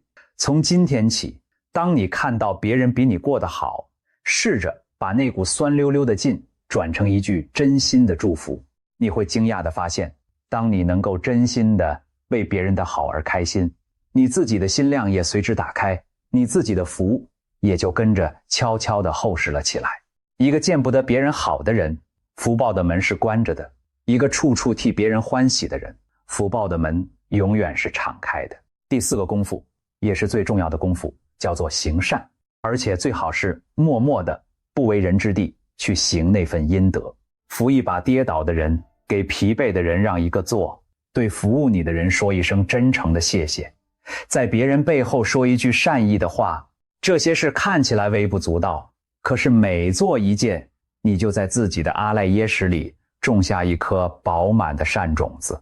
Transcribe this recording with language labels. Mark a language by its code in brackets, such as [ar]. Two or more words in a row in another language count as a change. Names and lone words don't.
[zh] 從今天起，當你看到別人比你過得好，試着把那股酸溜溜的勁轉成一句真心的祝福，你會驚訝地發現，當你能夠真心地為別人的好而開心，你自己的心量也隨之打開，你自己的福也就跟着悄悄地厚實了起來。一個見不得別人好的人，福報的門是關着的；一個處處替別人歡喜的人，福報的門永遠是敞開的。第4個功夫，也是最重要的功夫，叫做行善，而且最好是默默的、不為人知地去行那份陰德。扶一把跌倒的人，給疲憊的人讓一個座，對服務你的人說一聲真誠的謝謝，在別人背後說一句善意的話，這些事看起來微不足道，可是每做一件，你就在自己的阿賴耶識裡種下一顆飽滿的善種子。